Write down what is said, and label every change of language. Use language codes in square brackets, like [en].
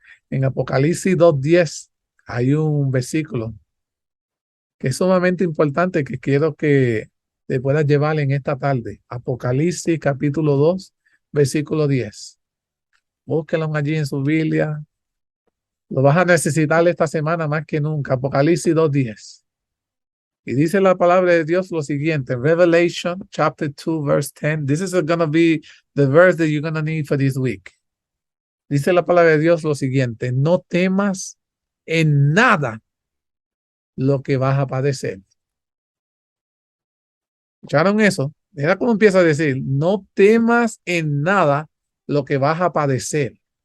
[es] En Apocalipsis 2:10 hay un versículo que es sumamente importante que quiero que te puedas llevar en esta tarde. Apocalipsis capítulo 2, versículo 10. Búsquenlo allí en su Biblia. Lo vas a necesitar esta semana más que nunca. Apocalipsis 2:10. Y dice la palabra de Dios lo siguiente. [en] Revelation chapter 2 verse 10. This is going to be the verse that you're going to need for this week. [es] Dice la palabra de Dios lo siguiente. No temas en nada lo que vas a padecer. ¿Escucharon eso? Mira cómo empieza a decir. No temas en nada lo que vas a padecer.